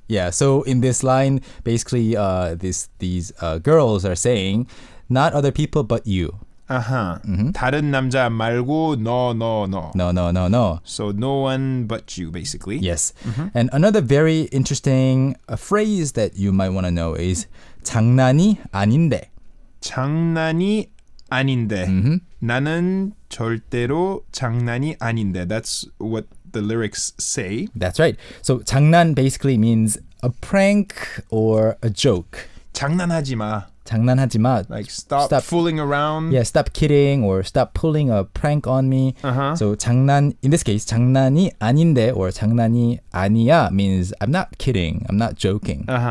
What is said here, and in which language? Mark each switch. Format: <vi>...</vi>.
<en>Yeah, so in this line, basically these girls are saying, not other people but you.</en> <ko>다른 남자 말고</ko> <en>no. No. So no one but you, basically. Yes. And another very interesting phrase that you might want to know is</en> <ko>장난이 아닌데. 장난이 아닌데. 나는 절대로 장난이 아닌데.</ko> <en>That's what the lyrics say. That's right. So 장난 basically means a prank or a joke.</en> <ko>장난하지 마. 장난하지 마.</ko> <en>Like stop fooling around. Yeah, stop kidding or stop pulling a prank on me. So 장난, in this case,</en> <ko>장난이 아닌데</ko> <en>or</en> <ko>장난이 아니야</ko> <en>means I'm not kidding, I'm not joking.</en>